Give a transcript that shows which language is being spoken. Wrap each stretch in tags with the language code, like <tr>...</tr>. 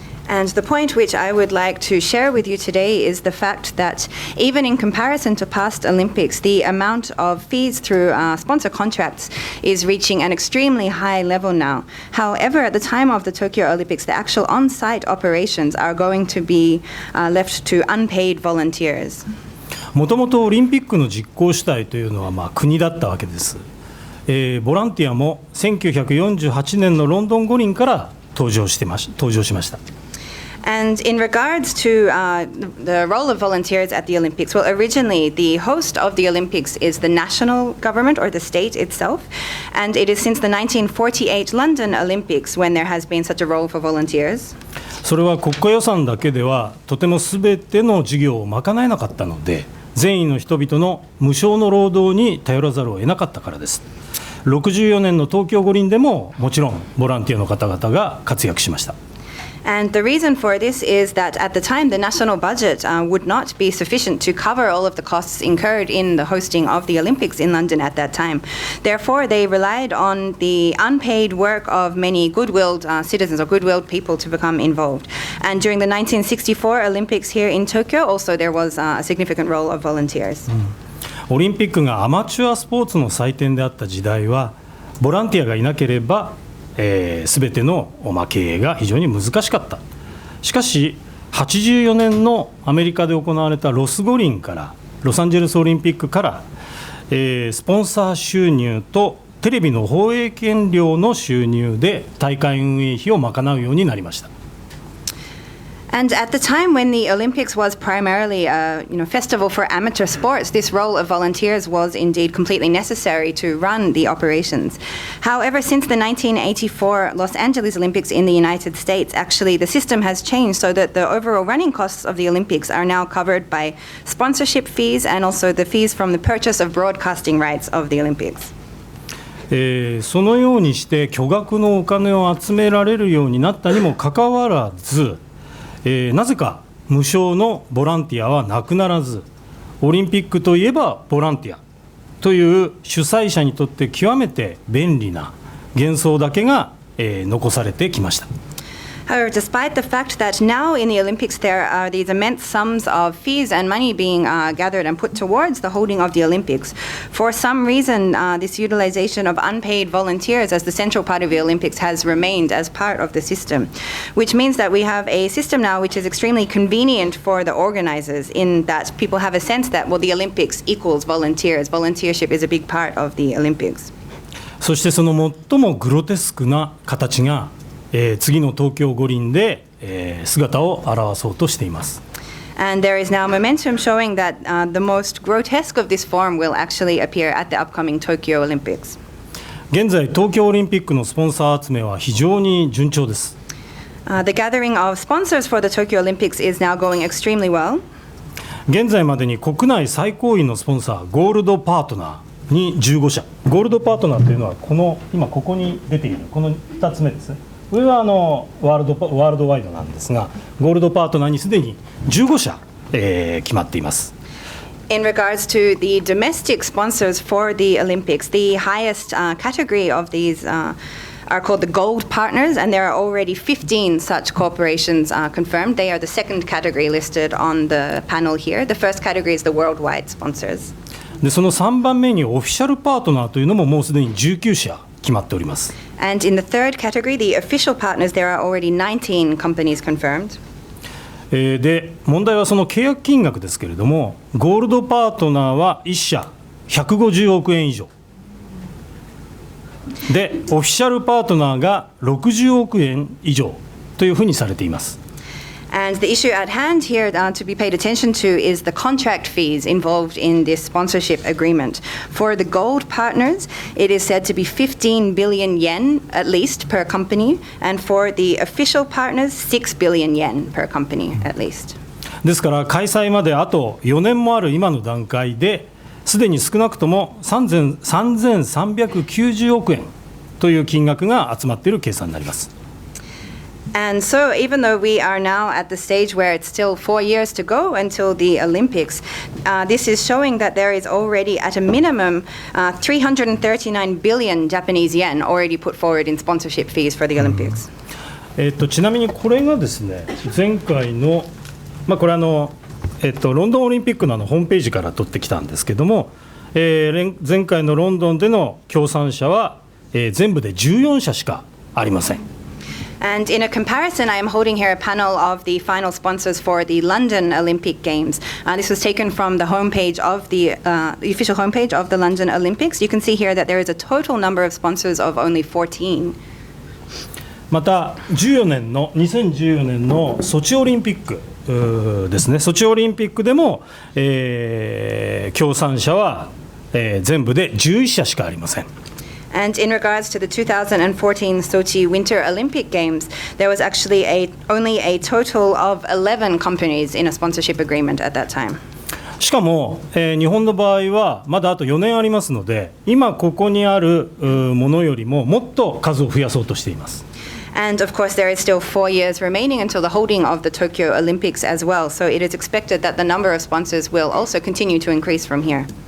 <en>And the point which I would like to share with you today is the fact that even in comparison to past Olympics, the amount of fees through sponsor contracts is reaching an extremely high level now. However, at the time of the Tokyo Olympics, the actual on-site operations are going to be left to unpaid volunteers.</en> <ja>もともとオリンピックの実行主体というのは国だったわけです。ボランティアも1948年のロンドン五輪から登場しました。</ja> <en>And in regards to the role of volunteers at the Olympics, well, originally the host of the Olympics is the national government or the state itself, and it is since the 1948 London Olympics when there has been such a role for volunteers.</en> <ja>それは国家予算だけではとてもすべての事業を賄えなかったので、善意の人々の無償の労働に頼らざるを得なかったからです。 64年の東京五輪でももちろんボランティアの方々が活躍しました。</ja> <en>And the reason for this is that at the time the national budget would not be sufficient to cover all of the costs incurred in the hosting of the Olympics in London at that time. Therefore, they relied on the unpaid work of many good-willed citizens or good-willed people to become involved. And during the 1964 Olympics here in Tokyo, also there was a significant role of volunteers.</en> <ja>オリンピックがアマチュアスポーツの祭典であった時代は、ボランティアがいなければすべての経営が非常に難しかった。しかし84年のアメリカで行われたロス五輪からロサンゼルスオリンピックから、スポンサー収入とテレビの放映権料の収入で大会運営費を賄うようになりました。</ja> <en>And at the time when the Olympics was primarily a festival for amateur sports, this role of volunteers was indeed completely necessary to run the operations. However, since the 1984 Los Angeles Olympics in the United States, actually the system has changed so that the overall running costs of the Olympics are now covered by sponsorship fees and also the fees from the purchase of broadcasting rights of the Olympics.</en> <ja>そのようにして巨額のお金を集められるようになったにもかかわらず、なぜか無償のボランティアはなくならず、オリンピックといえばボランティアという主催者にとって極めて便利な幻想だけが、残されてきました。</ja> <en>However, despite the fact that now in the Olympics there are these immense sums of fees and money being gathered and put towards the holding of the Olympics, for some reason this utilization of unpaid volunteers as the central part of the Olympics has remained as part of the system, which means that we have a system now which is extremely convenient for the organizers in that people have a sense that, well, the Olympics equals volunteers. Volunteership is a big part of the Olympics.</en> <ja>そしてその最もグロテスクな形が次の東京五輪で、姿を現そうとしています。</ja> <en>And there is now momentum showing that the most grotesque of this form will actually appear at the upcoming Tokyo Olympics.</en> <ja>現在東京オリンピックのスポンサー集めは非常に順調です。</ja> <en>The gathering of sponsors for the Tokyo Olympics is now going extremely well.</en> <ja>現在までに国内最高位のスポンサーゴールドパートナーに15社。ゴールドパートナーというのは今ここに出ているこの2つ目ですね。上はワールドワイドなんですが、ゴールドパートナーにすでに15社、決まっています。</ja> <en>In regards to the domestic sponsors for the Olympics, the highest category of these are called the gold partners, and there are already 15 such corporations confirmed. They are the second category listed on the panel here. The first category is the worldwide sponsors.</en> <ja>でその3番目にオフィシャルパートナーというのももうすでに19社決まっております。</ja> <en>And in the third category, the official partners, there are already 19 companies confirmed.</en> <ja>で問題はその契約金額ですけれども、ゴールドパートナーは1社150億円以上で、オフィシャルパートナーが60億円以上というふうにされています。</ja> <en>And the issue at hand here to be paid attention to is the contract fees involved in this sponsorship agreement. For the gold partners, it is said to be 15 billion yen at least per company, and for the official partners, 6 billion yen per company at least.</en> <ja>ですから開催まであと4年もある今の段階ですでに少なくとも3390億円という金額が集まっている計算になります。</ja> <en>And so, even though we are now at the stage where it's still 4 years to go until the Olympics, this is showing that there is already, at a minimum, 339 billion Japanese yen already put forward in sponsorship fees for the Olympics.</en> <ja>ちなみにこれがですね、前回の、これロンドンオリンピックのホームページから取ってきたんですけども、前回のロンドンでの協賛者は、全部で14社しかありません。</ja> <en>And in a comparison, I am holding here a panel of the final sponsors for the London Olympic Games. This was taken from the homepage of the official homepage of the London Olympics. You can see here that there is a total number of sponsors of only 14.</en> <ja>また2014年のソチオリンピックですね、ソチオリンピックでも、協賛者は、全部で11社しかありません。</ja> <en>And in regards to the 2014 Sochi Winter Olympic Games, there was actually only a total of 11 companies in a sponsorship agreement at that time.</en> <ja>しかも、日本の場合はまだあと4年ありますので、今ここにあるものよりももっと数を増やそうとしています。</ja> <en>And of course, there is still 4 years remaining until the holding of the Tokyo Olympics as well. So it is expected that the number of sponsors will also continue to increase from here.</en>